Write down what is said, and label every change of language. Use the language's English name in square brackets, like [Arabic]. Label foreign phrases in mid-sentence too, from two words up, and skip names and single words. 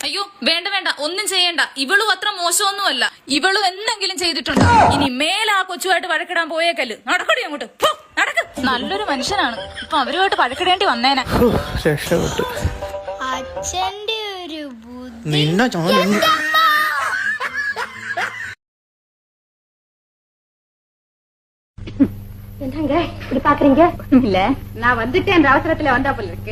[Malayalam] അയ്യോ വേണ്ട വേണ്ട ഒന്നും ചെയ്യണ്ട. ഇവളും അത്ര മോശമൊന്നുമല്ല. ഇവളും എന്തെങ്കിലും ചെയ്തിട്ടുണ്ടോ? ഇനി മേലെ ആ കൊച്ചുമായിട്ട് വഴക്കിടാൻ പോയേക്കല്ല്. നടക്കടി അങ്ങോട്ട്. നടക്ക്. നല്ലൊരു മനുഷ്യനാണ്. ഇപ്പൊ അവരുമായിട്ട് വഴക്കിടേണ്ടി വന്നേനെ. രക്ഷപ്പെട്ടു. അച്ഛന്റെ ഒരു ബുദ്ധി. നിന്നെ [Tamil] என்னங்க இப்படி பாக்குறீங்க? இல்ல நான் வந்துட்டேன் அவசரத்துல வந்தா போல இருக்கு.